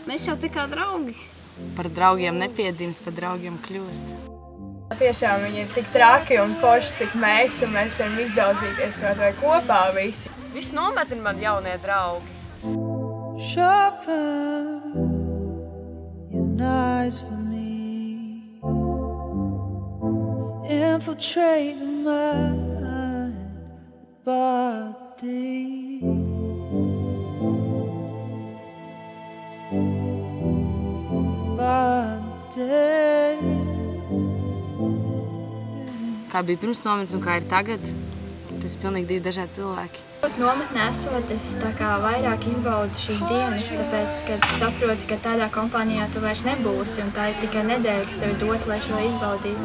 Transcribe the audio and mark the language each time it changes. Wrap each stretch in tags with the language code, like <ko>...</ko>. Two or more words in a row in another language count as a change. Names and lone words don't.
<lv>Mēs jau tikā draugi. Par draugiem nepiedzimst, par draugiem kļūst. Tiešām viņi ir tik traki un forši, cik mēs, un mēs varam izdauzīties kaut vai kopā visi. Visi nometni man jaunie draugi.</lv> <en>Sharpen your knives for me. Infiltrate the mind, body.</en> <lv>Kā bija pirms nometnes un kā ir tagad, tas ir pilnīgi divi dažādi cilvēki. Nometnē esot, es tā kā vairāk izbaudu šīs dienas, tāpēc, ka tu saproti, ka tādā kompānijā tu vairs nebūsi, un tā ir tikai nedēļa, kas tev ir dota, lai šo izbaudītu.</lv>